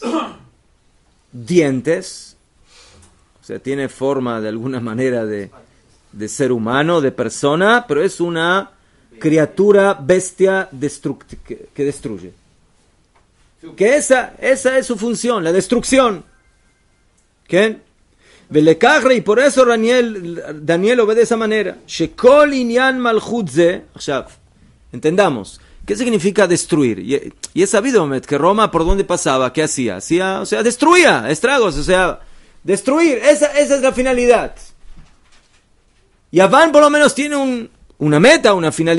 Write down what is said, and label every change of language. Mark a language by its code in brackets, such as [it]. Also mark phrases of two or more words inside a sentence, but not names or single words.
[es] Dientes, o sea, tiene forma de alguna manera de ser humano, de persona, pero es una criatura, bestia que destruye. Que esa es su función, la destrucción. ¿Qué? Y por eso Daniel lo ve de esa manera. [he] שכל ענין מלכות זה. [es] Entendamos. ¿Qué significa destruir? Y es sabido que Roma por dónde pasaba, ¿qué hacía? O sea, destruía, estragos, o sea, destruir. Esa es la finalidad. Y Aván por lo menos tiene una meta, una finalidad.